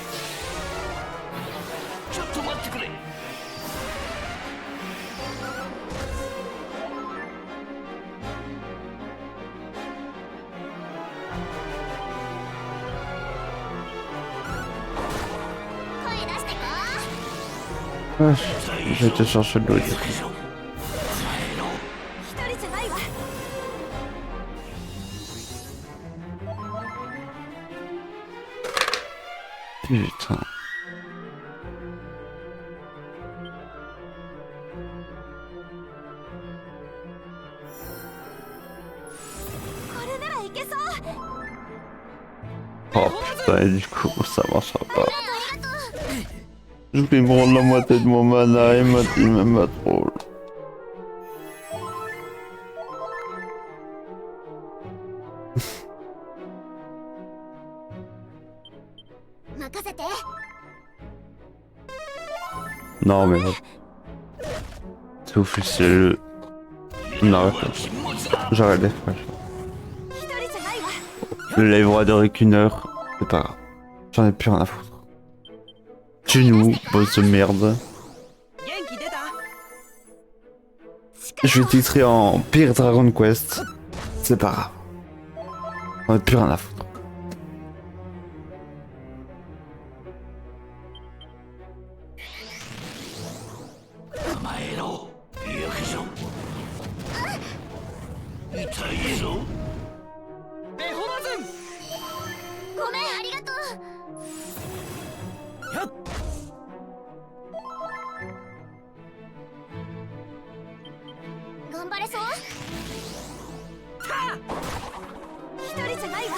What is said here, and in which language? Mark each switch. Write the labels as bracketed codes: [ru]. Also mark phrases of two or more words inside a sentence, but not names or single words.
[ja] ちょっと待ってくれ声出してこ [fr] Je vais te chercher de l'eau. [ja] 行くぞ甘えろ一人じゃないわ [fr] Putain. [ja] これならいけそう [fr] Oh putain, et du coup, ça marchera pas. [ja] ありがとう [fr] Je vais me rendre la moitié de mon mana et ma team elle m'a troll. [ja] 任せて [fr] Non mais... C'est officiel. On arrête là. [ja] 禁物だ [fr] J'arrête les fraîches. 一人じゃないわ Le live aura duré qu'une heure. C'est pas grave. J'en ai plus rien à foutre. Tue-nous, boss de merde. [ja] 元気出た [fr] Je vais titrer en pire Dragon Quest. C'est pas grave. On a plus rien à foutre. [ja] 甘えろ行くぞ痛いぞごめんありがとう頑張れそう一人じゃないわ